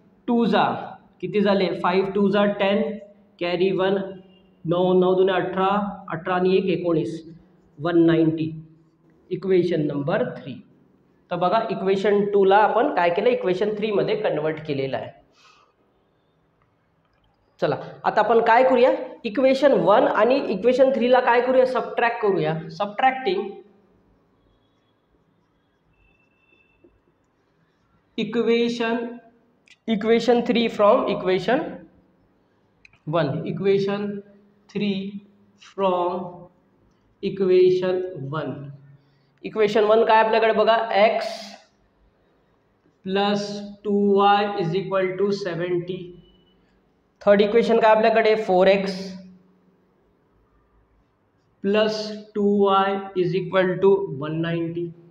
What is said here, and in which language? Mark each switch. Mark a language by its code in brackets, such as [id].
[mr] 2 जा किती झाले 5 2 जा 10 कॅरी 1 9 9 2 18 18 आणि 1 19 190. [en] Equation number 3. [mr] तर बघा इक्वेशन 2 ला आपण काय केलं, इक्वेशन 3 मध्ये कन्वर्ट केलेलं आहे. चला आता आपण काय करूया, इक्वेशन 1 आणि इक्वेशन 3 ला काय करूया, सबट्रॅक्ट करूया. [en] Subtracting equation 3 from equation 1, equation 3 from equation 1. [mr] Equation 1 काय आपल्याकडे बघा, [en] x plus 2y is equal to 70. [mr] Third equation काय आपल्याकडे [en] 4x plus 2y is equal to 190.